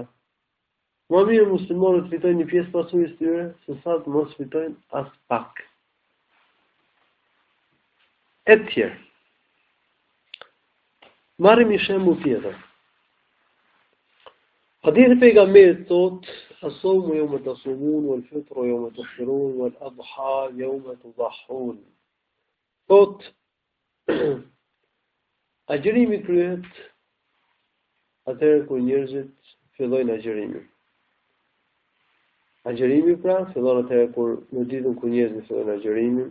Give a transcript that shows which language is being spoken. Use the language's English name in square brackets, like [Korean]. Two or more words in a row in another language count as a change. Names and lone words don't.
[Albanian] Më mirë muslimanët të fitojnë një pjesë pasurisë tyre, se sa të mos fitojnë as pak. E tjerë. Marrim një shembull tjetër. Hadithi e pejgamberit thotë: [Arabic] "الصوم يوم تصومون والفطر يوم تفطرون والأضحى يوم تضحون." [Albanian] Thotë agjërimi kryhet atëherë kur njerëzit fillojnë agjërimin. Agjërimi pra fillon atëherë kur në ditën kur njerëzit fillojnë agjërimin.